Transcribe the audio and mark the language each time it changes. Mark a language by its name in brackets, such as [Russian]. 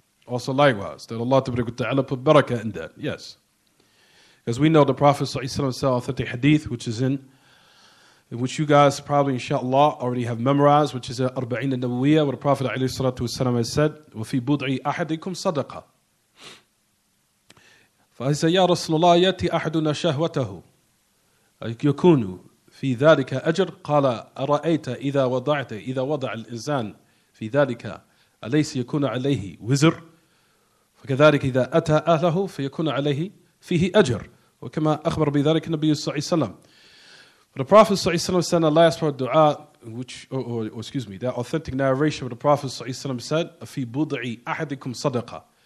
[English] Also likewise, that Allah Ta'ala put barakah in that, yes. Because we know the Prophet ﷺ said authentic hadith, which is in which you guys probably inshallah already have memorized, which is Arba'in al-Nawawiyyah, where the Prophet ﷺ has said, [Arabic] وَفِي بُضْعِ أَحَدِكُمْ صَدَقَةً. فإذا يا رسول الله يأتي أحدنا شهوته يكون في ذلك أجر قال أرأيت إذا وضع الإنسان في ذلك أليس يكون عليه وزر فكذلك إذا أتى أهله فيكون عليه فيه أجر وكما أخبر بذلك النبي صلى الله عليه وسلم. [English] The Prophet صلى الله عليه وسلم said in the last part of dua, which, excuse me, that authentic narration where the Prophet صلى الله عليه وسلم said, [Arabic] في بضع أحدكم صدقة.